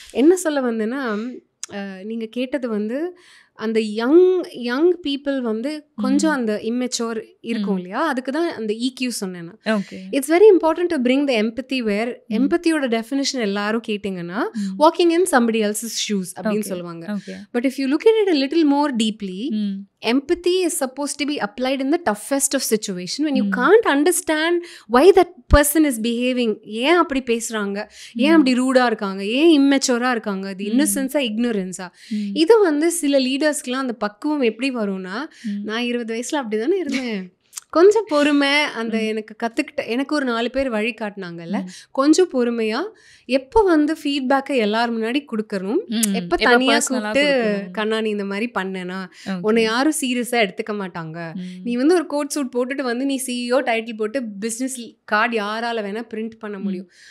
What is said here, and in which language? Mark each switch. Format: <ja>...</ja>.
<ta>என்ன சொல்ல வந்தேன்னா, நீங்கள் கேட்டது வந்து அந்த யங் பீப்புள் வந்து கொஞ்சம் அந்த இம்மெச்சோர் இருக்கும் இல்லையா, அதுக்கு தான் அந்த EQ சொன்னேன்.</ta> <en>It's very important to bring the empathy. Where எம்பத்தியோட definition</en> <ta>எல்லாரும் கேட்டிங்கன்னா</ta> <en>walking in somebody else's shoes</en> <ta>அப்படின்னு சொல்லுவாங்க.</ta> <en>But if you look at it a little more deeply, empathy is supposed to be applied in the toughest of situation when you can't understand why that person is behaving.</en> <ta>ஏன் அப்படி பேசுறாங்க, ஏன் அப்படி ரூடா இருக்காங்க, ஏன் இம்மெச்சோரா இருக்காங்க, அது இன்னசென்ஸா இக்னோரன்ஸா. இது வந்து சில லீடர்ஸ்க்குலாம் அந்த பக்குவம் எப்படி வரும்னா, நான் 20 வயசுல அப்படிதானே இருந்தேன், கொஞ்சம் பொறுமை, அந்த எனக்கு கற்றுக்கிட்ட எனக்கு ஒரு 4 பேர் வழி காட்டினாங்கல்ல, கொஞ்சம் பொறுமையாக எப்போ வந்து ஃபீட்பேக்கை எல்லார் முன்னாடி கொடுக்கணும், எப்போ தனியாக கூப்பிட்டு கண்ணா நீ இந்த மாதிரி பண்ணேனா உன்னை யாரும் சீரியஸாக எடுத்துக்க மாட்டாங்க, நீ வந்து ஒரு கோட் சூட் போட்டுட்டு வந்து நீ CEO டைட்டில் போட்டு பிஸ்னஸ் கார்டு யாரால் வேணால் பிரிண்ட் பண்ண முடியும்.</ta>